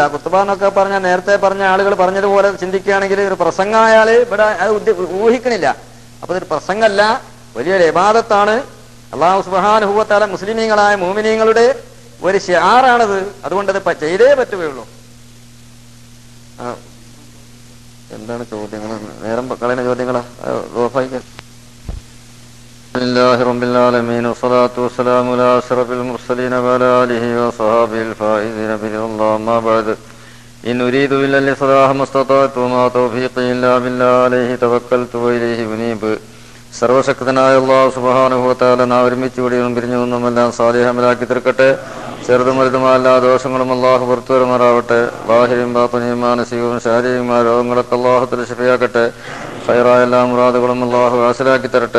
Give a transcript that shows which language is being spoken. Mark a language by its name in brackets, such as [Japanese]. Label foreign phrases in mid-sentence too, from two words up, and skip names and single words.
[Malayalam] ഖുതുബ എന്നൊക്കെ പറഞ്ഞാൽ നേരത്തെ പറഞ്ഞ ആളുകൾ പറഞ്ഞതുപോലെ ചിന്തിക്കുകയാണെങ്കിൽ ഒരു പ്രസംഗമായാൽ ഇവിടെ അത് ഊഹിക്കണില്ല. അപ്പൊ ഇതൊരു പ്രസംഗമല്ല, വലിയൊരു ഇബാദത്താണ്. അല്ലാഹു [Arabic] سبحانه وتعالى [Malayalam] മുസ്ലിമീങ്ങളായ മുഅ്മിനീങ്ങളുടെ ഒരു ശിആറാണത്. അതുകൊണ്ട് അത് ചെയ്തേ പറ്റുകയുള്ളൂ. എന്താണ് ചോദ്യങ്ങൾ? നേരം കളയുന്ന ചോദ്യങ്ങളാ? [Arabic] لله رب العالمين والصلاة والسلام على أشرف المرسلين وعلى آله وصحبه الفائزين برضا الله. ما بعد إن أريد إلا الإصلاح ما استطعت وما توفيقي إلا بالله عليه توكلت وإليه أنيب. [Malayalam] സർവശക്തനായ അല്ലാഹു [Arabic] سبحانه وتعالى [Malayalam] നാം ഒരുമിച്ച് കൂടിയും പിരിഞ്ഞു നിന്നുമെല്ലാം സാലിഹമലാക്കി തീർക്കട്ടെ. ചെറുതും വലുതുമായ എല്ലാ ദോഷങ്ങളും അല്ലാഹു പുറത്തു വരുമാറാവട്ടെ. ബാഹിരും ബാത്തിനും മാനസികവും ശാരീരികമായ രോഗങ്ങളൊക്കെ അല്ലാഹു തആല ശിഫയാക്കട്ടെ. ഖൈറായ എല്ലാ മുറാദുകളും അല്ലാഹു ഹാസിലാക്കി തരട്ടെ.